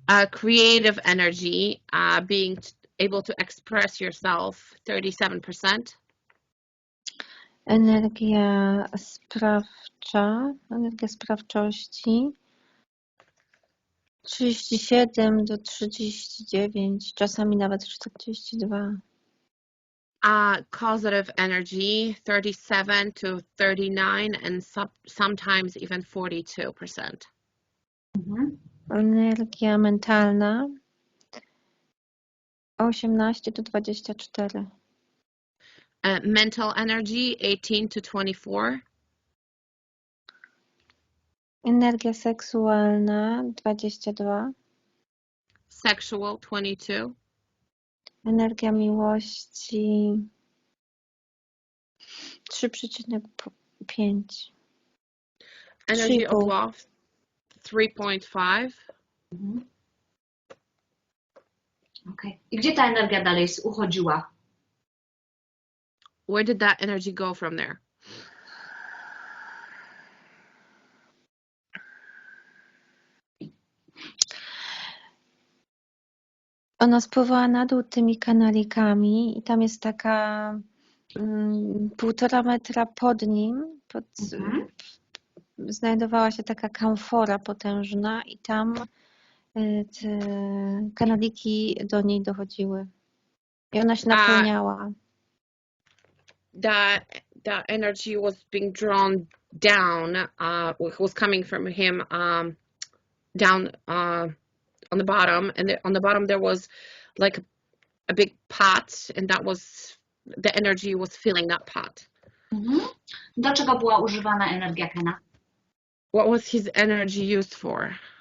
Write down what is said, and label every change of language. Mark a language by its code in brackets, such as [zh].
[en] Creative energy, being able to express yourself, 37%. [pl] Energia sprawcza, energia sprawczości, 37 do 39, czasami nawet 42. [en] Causative energy, 37 to 39, and sometimes even 42%. [pl] Energia mentalna, 18 do 24. [en] Mental energy, 18 to 24. [pl] Energia seksualna, 22. [en] Sexual, 22. [pl] Energia miłości, 3,5. [en] Energy of love, 3.5. Okay. [pl] I gdzie ta energia dalej uchodziła? [en] Where did that energy go from there? [pl] Ona spływała na dół tymi kanalikami i tam jest taka 1,5 metra pod nim, znajdowała się taka kamfora potężna i tam te kanaliki do niej dochodziły. I ona się napełniała. [en] That energy was being drawn down, was coming from him down on the bottom, and on the bottom there was like a big pot, and the energy was filling that pot. [pl] Do czego była używana energia Kena? [en] What was his energy used for?